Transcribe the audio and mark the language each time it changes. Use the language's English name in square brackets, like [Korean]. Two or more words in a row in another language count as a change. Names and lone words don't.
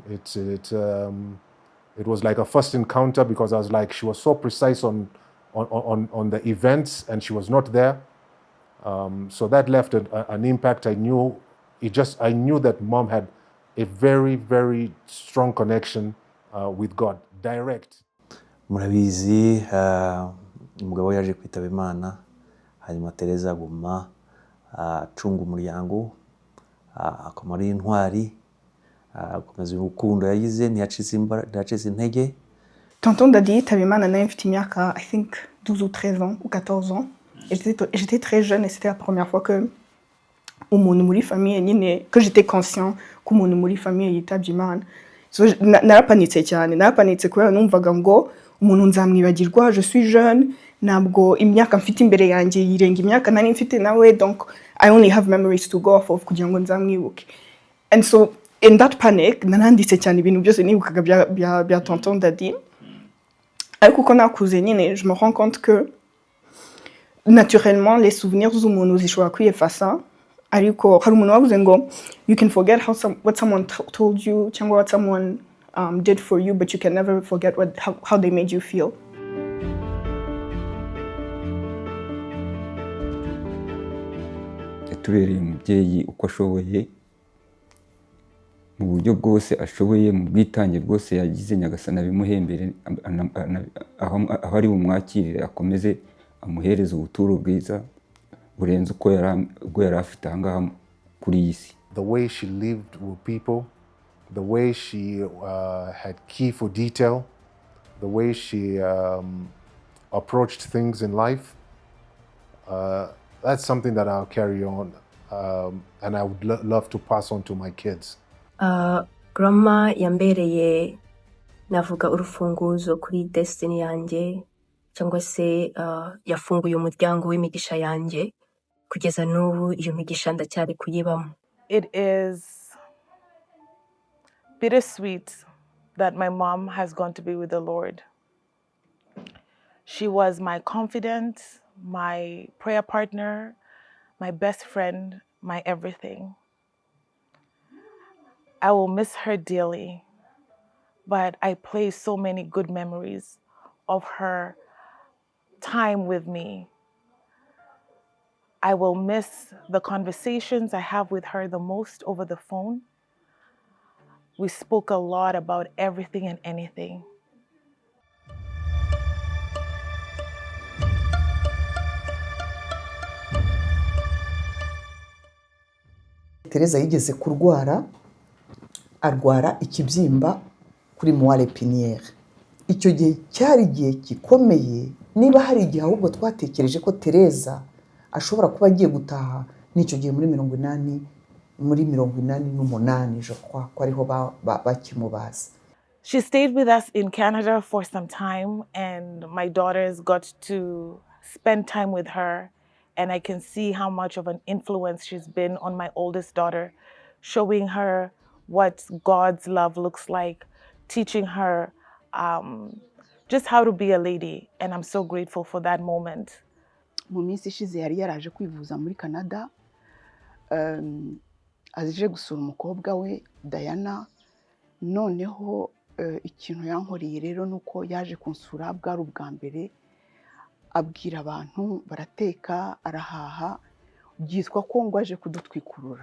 [English] It was like a first encounter, because I was like, she was so precise on the events, and she was not there. So that left an impact. I knew that mom had a very, very strong connection with God, direct. [Kinyarwanda] Murabizi umugabo we yaje kwitaba Imana, hanyuma Tereza aguma acunga umuryango, akaba ari intwari, akomeza urukundo yagize, ntiyacitse intege. Tonton Dadi yitaba Imana nari mfite imyaka, [English] I think [French] 12 ou 13 ans ou 14 ans. J'étais très jeune et c'était la première fois que [Kinyarwanda] umuntu muri famille nyine, [French] que j'étais conscient [Kinyarwanda] ko umuntu muri famille yitabye Imana. So narapanitse cyane, narapanitse kubera numvaga ngo umuntu nzamwibagirwa, [French] je suis jeune, [Kinyarwanda] ntabwo imyaka mfite imbere yanjye yirenga imyaka nari mfite nawe, [English] donc I only have memories to go off of [Kinyarwanda] kugira ngo nzamwibuke. [English] And so in that panic [Kinyarwanda] naranditse cyane ibintu byose nibukaga bya Tonton Dadi. Ariko uko nakuze nyine, [French] je me rends compte que naturellement les souvenirs [Kinyarwanda] z'umuntu zishobora kwiyefasa, ariko hari umuntu wavuze ngo [English] you can forget what someone told you cyangwa what someone did for you, but you can never forget how they made you feel. [Kinyarwanda] Yatubereye umubyeyi uko ashoboye, mu buryo bwose ashoboye, mu bwitange bwose yagize, Nyagasani abimuhembere, aho ari bumwakirire akomeze amuhereze ubuturo bwiza burenze uko yari afite aha ngaha kuri iyi si. [English] The way she lived with people, the way she had key for detail, the way she approached things in life, that's something that I'll carry on and I would love to pass on to my kids. [Kinyarwanda] Grandma yambereye navuga urufunguzo kuri destiny yanjye, cyangwa se yafunguye umuryango w'imigisha yanjye, kugeza n'ubu iyo migisha ndacyari kuyibamo. [English] It is bittersweet that my mom has gone to be with the Lord. She was my confidant, my prayer partner, my best friend, my everything. I will miss her dearly, but I place so many good memories of her time with me. I will miss the conversations I have with her the most over the phone. We spoke a lot about everything and anything. [Kinyarwanda] Tereza yigeze kurwara, arwara ikibyimba kuri [French] moelle épinière. [Kinyarwanda] Icyo gihe cyari igihe gikomeye, niba hari igihe ahubwo twatekereje ko Tereza ashobora kuba agiye gutaha, n'icyo gihe muri 1988 [French] je crois [Kinyarwanda] ko ariho bakimubaza. [English] She stayed with us in Canada for some time, and my daughters got to spend time with her, and I can see how much of an influence she's been on my oldest daughter, showing her what God's love looks like, teaching her just how to be a lady, and I'm so grateful for that moment. [Kinyarwanda] Mu minsi ishize yari yaraje kwivuza muri Canada, aje gusura umukobwa we Diana. Noneho ikintu yankoreye rero nuko yaje kunsura bwari ubwa mbere, abwira abantu barateka, arahaha, byitwa ko ngo aje kudutwikurura.